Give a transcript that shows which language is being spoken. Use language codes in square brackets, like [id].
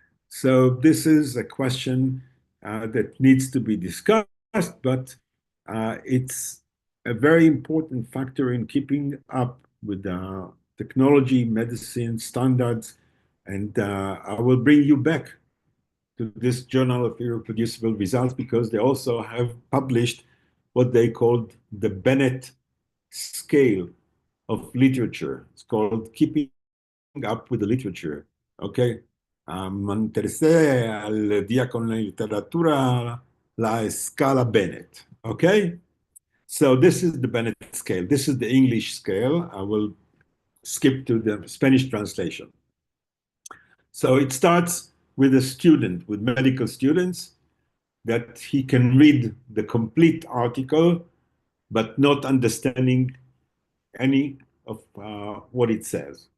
[en] So this is a question that needs to be discussed, but it's a very important factor in keeping up with technology, medicine standards, and I will bring you back to this Journal of Irreproducible Results because they also have published what they called the Bennett scale of literature. It's called Keeping Up with the Literature. Okay. [es] Mantenerse al día con la literatura, la escala Bennett. [en] Okay. So this is the Bennett scale. This is the English scale. I will skip to the Spanish translation. So it starts with a student, with medical students, that he can read the complete article, but not understanding any of what it says.